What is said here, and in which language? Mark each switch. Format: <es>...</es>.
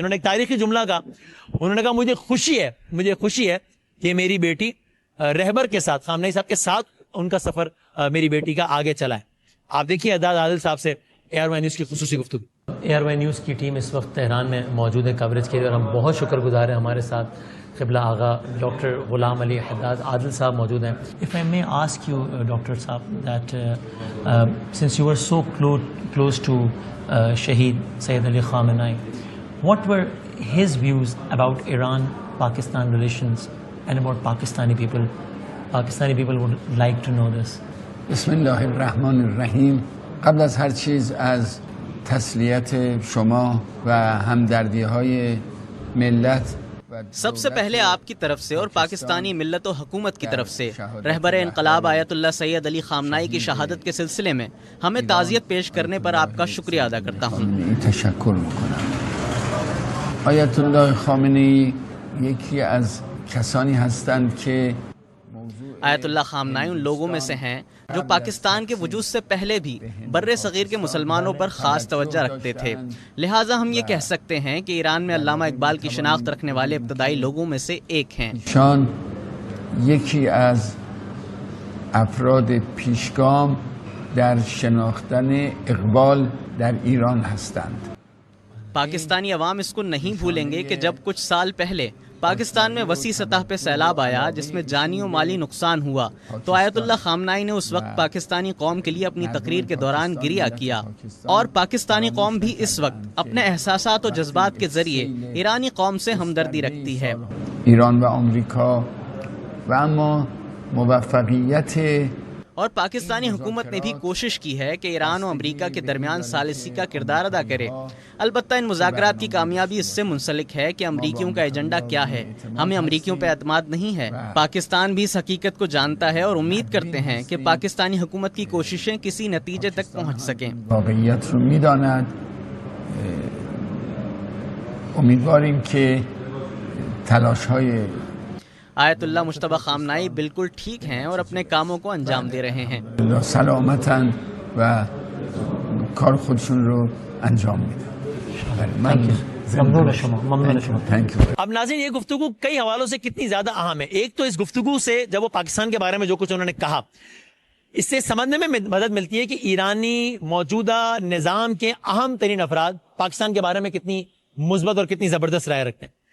<ur>انہوں نے ایک تاریخی جملہ کہا, انہوں نے کہا مجھے خوشی ہے کہ میری بیٹی رہبر کے ساتھ خامنہئی صاحب کے ساتھ ان کا سفر میری بیٹی کا آگے چلا ہے. آپ دیکھیے حداد عادل صاحب سے ایئر وائی نیوز کی خصوصی گفتگو. ایئر وائی نیوز کی ٹیم اس وقت تہران میں موجود ہے کوریج کے لیے اور ہم بہت شکر گزار ہیں ہمارے ساتھ قبلہ آغا ڈاکٹر غلام علی حداد عادل صاحب موجود ہیں.</ur> <en>If I may ask you, doctor صاحب, that since you were so close to Shaheed Sayyid Ali Khamenei, what were his views about Iran-Pakistan relations and about Pakistani people? Pakistani people would like to know this.</en> <ar>بسم الله الرحمن الرحیم.</ar> <fa>قبل از هر چیز از تسلیت شما و همدردی های ملت</fa> <ur>سب سے پہلے آپ کی طرف سے اور پاکستانی ملت و حکومت کی طرف سے رہبر انقلاب آیت اللہ سید علی خامنہئی کی شہادت کے سلسلے میں ہمیں تعزیت پیش کرنے پر آپ کا شکریہ ادا کرتا ہوں.</ur> <fa>تشکر میکنم. آیت اللہ خامنه‌ای یکی از کسانی هستند که</fa> <ur>آیت اللہ خامنہئی ان لوگوں میں سے ہیں جو پاکستان کے وجود سے پہلے بھی بر صغیر کے مسلمانوں پر خاص توجہ رکھتے تھے. لہٰذا ہم یہ کہہ سکتے ہیں کہ ایران میں علامہ اقبال کی شناخت رکھنے والے ابتدائی لوگوں میں سے ایک ہیں.</ur> <fa>شان یکی از افراد پیشگام در شناختن اقبال در ایران هستند.</fa> <ur>پاکستانی عوام اس کو نہیں بھولیں گے کہ جب کچھ سال پہلے پاکستان میں وسیع سطح پہ سیلاب آیا جس میں جانی و مالی نقصان ہوا تو آیت اللہ خامنہئی نے اس وقت پاکستانی قوم کے لیے اپنی تقریر کے دوران گریہ کیا. اور پاکستانی قوم بھی اس وقت اپنے احساسات و جذبات کے ذریعے ایرانی قوم سے ہمدردی رکھتی ہے.</ur> <fa>ایران و امریکا و اما موفقیت</fa> <ur>اور پاکستانی حکومت نے بھی کوشش کی ہے کہ ایران و امریکہ کے درمیان ثالثی کا کردار ادا کرے. البتہ ان مذاکرات کی کامیابی اس سے منسلک ہے کہ امریکیوں کا ایجنڈا کیا ہے. ہمیں امریکیوں پہ اعتماد نہیں ہے. پاکستان بھی اس حقیقت کو جانتا ہے اور امید کرتے ہیں کہ پاکستانی حکومت کی کوششیں کسی نتیجے تک پہنچ سکیں.</ur> <fa>واقعیت رو میداند. امیدواریم که تلاش‌های</fa> <ur>آیت اللہ مجتبیٰ خامنہئی بالکل ٹھیک ہیں اور اپنے کاموں کو انجام دے رہے ہیں.</ur> <fa>سلامتاً و کار خودشون رو انجام میدن.</fa> <ur>اب ناظرین یہ گفتگو کئی حوالوں سے کتنی زیادہ اہم ہے. ایک تو اس گفتگو سے جب وہ پاکستان کے بارے میں جو کچھ انہوں نے کہا اس سے سمجھنے میں مدد ملتی ہے کہ ایرانی موجودہ نظام کے اہم ترین افراد پاکستان کے بارے میں کتنی مثبت اور کتنی زبردست رائے رکھتے ہیں.</ur>